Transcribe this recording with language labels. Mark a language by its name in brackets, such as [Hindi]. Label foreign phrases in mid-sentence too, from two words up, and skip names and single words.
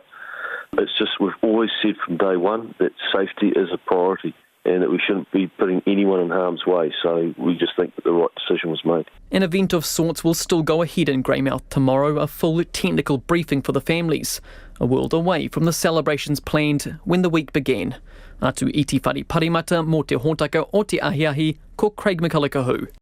[English] It's just we've always said from day one that safety is a priority and that we shouldn't be putting anyone in harm's way. So we just think that the right decision was made. An event of sorts will still go ahead in Greymouth tomorrow, a full technical briefing for the families, a world away from the celebrations planned when the week began. [Māori] Atu iti whare parimata mō te hōtaka o te ahiahi, ko Craig McCulloch.